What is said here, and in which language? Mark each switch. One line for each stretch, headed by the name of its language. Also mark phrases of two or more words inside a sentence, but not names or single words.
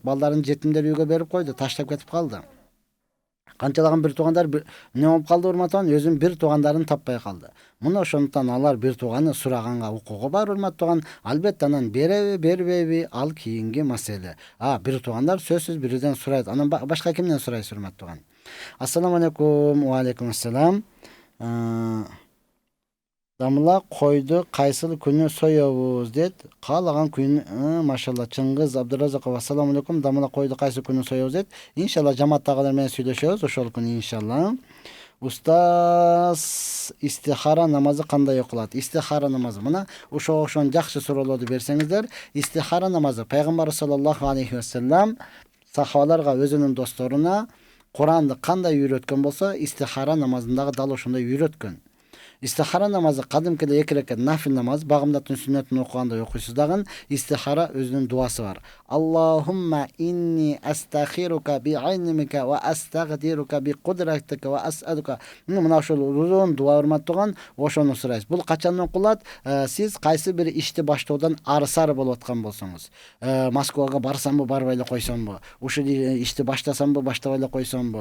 Kyrgyz: Балдарын жетимдер үйгө берип койду, таштап кетип калды. Канчалаган бир туугандар эмне болуп калды, урматтуу, өзүнүн бир туугандарын таппай калды. Муну ошондуктан алар бир тууганы сураганга укугу бар, урматтуу. Албетте анан береби, бербейби, ал кийинки маселе. Бир туугандар сөзсүз бириден сурайт. Анан башка кимден сурайсыз, урматтуу?
Arabic: السلام عليكم. وعليكم السلام.
Kyrgyz: Дамла койду кайсыл күнү соёбуз дейт. Каалаган күнү, машалла. Чыңгыз Абдуразаков,
Arabic: السلام عليكم.
Kyrgyz: Дамла койду кайсыл күнү соёбуз дейт. Иншалла жамааттагылар менен сүйлөшөбүз ошол күнү, иншалла. Устаз, истихара намазы кандай окулат? Истихара намазы, мына ошон жакшы суроолорду берсеңиздер. Истихара намазы пайгамбар
Arabic: صلى الله عليه وسلم
Kyrgyz: сахабаларга, өзүнүн досторуна Куранды кандай үйрөткөн болсо, истихара намазындагы дал ошондой үйрөткөн. Истихара намазы кадимкиде 2 рекат нафил намаз, багымдаттын сүннөтүн окугандай окуйсуз дагы. Истихара өзүнүн дуасы бар.
Arabic: اللهم إني أستخيرك بعلمك وأستقدرك بقدرتك وأسألك.
Kyrgyz: Мына ошол узун дуа, урматтуу, ошону сурайсыз. Бул качан окулат? Сиз кайсы бир ишти баштоодон арысары болуп аткан болсоңуз. Москвага барсамбы, барбай эле койсомбу? Ушул ишти баштасамбы, баштабай эле койсомбу?